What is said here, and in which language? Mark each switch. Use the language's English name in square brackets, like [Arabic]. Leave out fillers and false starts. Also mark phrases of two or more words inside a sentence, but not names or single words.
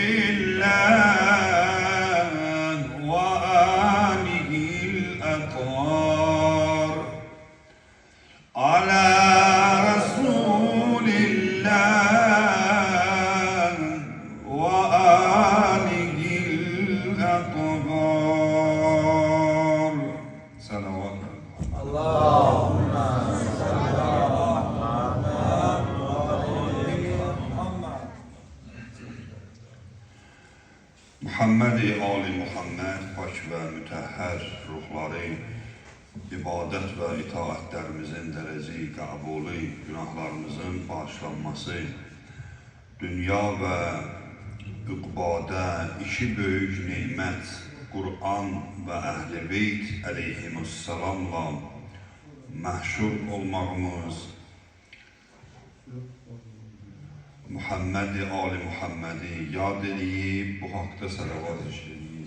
[Arabic] الله وآله الأطهار على رسول الله وآله الأطهار صلوات اللهم صل على محمد آل [Azerbaijani] Muhammed pak ve mütehher ruhları ibadet ve itaatlerimizin derece kabulü, günahlarımızın bağışlanması, dünya ve ukbada iki büyük nimet, Kur'an ve Ehl-i Beyt aleyhimussalamla mahşur olmağımız, Muhammed-i Ali Muhammed'i yad edip bu hakta salavat işleyin.